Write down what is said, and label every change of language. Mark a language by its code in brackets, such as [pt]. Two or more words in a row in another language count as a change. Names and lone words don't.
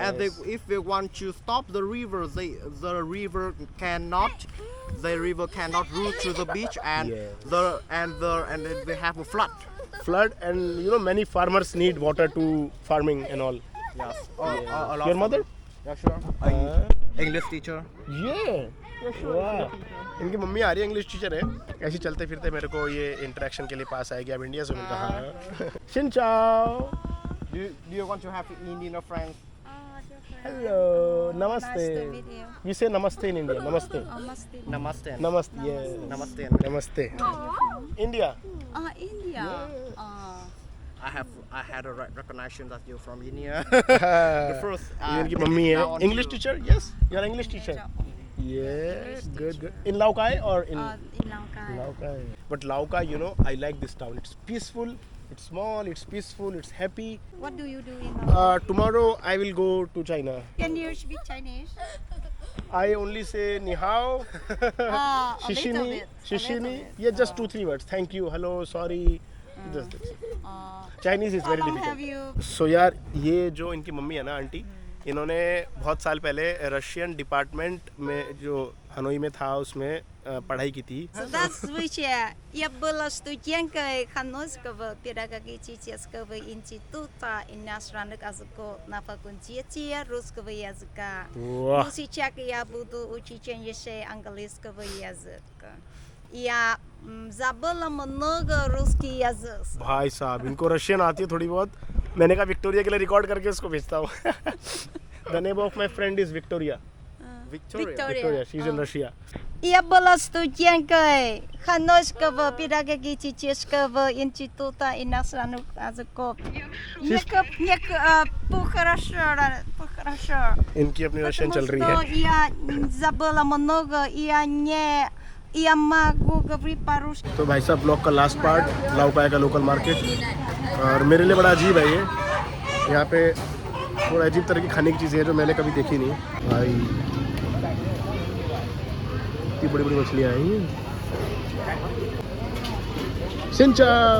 [en] And if they want to stop the river, the river cannot route to the beach, and Yes. and then they have a flood. Flood, and you know, many farmers need water to farming and all. Yes. Your mother? Yeah, sure. English teacher. Yeah. [hi] वाह, इनकी मम्मी आ रही है, [en] English teacher [hi] है। ऐसे चलते फिरते मेरे को ये इंटरेक्शन के लिए पास आएगी। अब इंडिया से उन्होंने कहा [vi] xin chào. [en] Do you want to have Indian friends? Hello, namaste. Nice to meet you. We say namaste in India. Namaste. Namaste. Namaste. Namaste. Yeah. Namaste. Namaste. India. India. I had a recognition that you're from India. The first. [hi] ये इनकी मम्मी है। [en] English teacher? Yes. You are English teacher. Yeah. Good. In Laokai or in? In Langkai. Laokai. But Laokai, you know, I like this town. It's peaceful. It's small. It's peaceful. It's happy. What do you do in Langkai? Tomorrow I will go to China. Can you speak Chinese? I only say [zh] ni hao, [en] A little [zh] shishini, [en] bit. shishini. Yeah, just 2-3 words. Thank you, hello, sorry. Just this. Chinese is How very long have difficult. you? [hi] So यार, ये जो इनकी मम्मी है ना आंटी, इन्होंने बहुत साल पहले [en] Russian department [hi] में जो हनोई में था उसमें पढ़ाई की थी. [ru] Здравствуйте. Я была студенткой Ханойского педагогического института иностранных языков на факультете русского языка. [en] Wow. [ru] Но сейчас я буду учить английского языка. Я забыла много русский язык. [hi] भाई साहब इनको रशियन आती है थोड़ी बहुत. मैंने कहा विक्टोरिया के लिए रिकॉर्ड करके उसको भेजता हूँ. [en] The name of my friend is Victoria. Victoria, she's in Russia. [ru] Я была студенткой Ханойского педагогического института иностранных языков. Хорошо. [hi] इनकी अपनी रशियन चल रही है. [ru] Потому что я забыла много, я могу говорить по-русски. [hi] तो भाई साहब ब्लॉग का [en] last part [hi] लाओकाई का [en] local market. [hi] और मेरे लिए बड़ा अजीब है ये. यहाँ पे थोड़ा अजीब तरह की खाने की चीज़ें हैं जो मैंने कभी देखी नहीं. भाई इतनी बड़ी बड़ी मछलियाँ आई हैं. सिंचा.